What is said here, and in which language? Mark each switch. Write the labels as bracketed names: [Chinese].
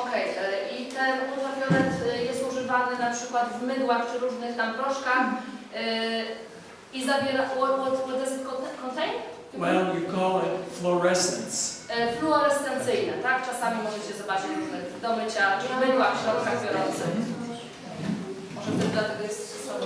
[Polish] Okej, i ten ultrafiolet jest używany na przykład w mydłach czy różnych tam proszkach i zawiera, [English] what does it contain? Well, you call it fluorescence. [Polish] Fluorescencyjne, tak? Czasami możecie zobaczyć różnych do mycia, czy w mydłach, w środkach biorących. Może wtedy dlatego jest